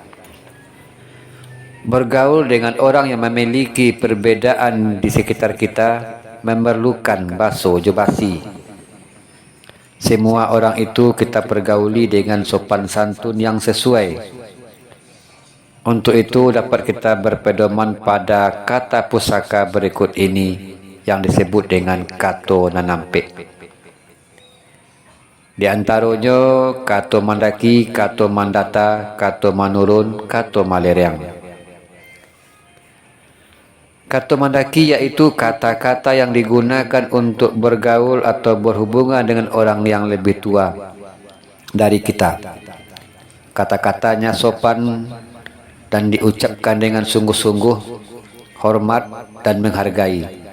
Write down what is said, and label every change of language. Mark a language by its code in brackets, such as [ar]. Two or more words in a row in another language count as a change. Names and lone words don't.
[id] Bergaul dengan orang yang memiliki perbedaan di sekitar kita memerlukan [min] baso jobasi. [id] Semua orang itu kita pergauli dengan sopan santun yang sesuai. Untuk itu dapat kita berpedoman pada kata pusaka berikut ini yang disebut dengan [min] kato nanampe. [id] Di antaranya [min] kato mandaki, kato mandata, kato manurun, kato maleriang. [id] Kato mandaki yaitu kata-kata yang digunakan untuk bergaul atau berhubungan dengan orang yang lebih tua dari kita. Kata-katanya sopan dan diucapkan dengan sungguh-sungguh, hormat dan menghargai.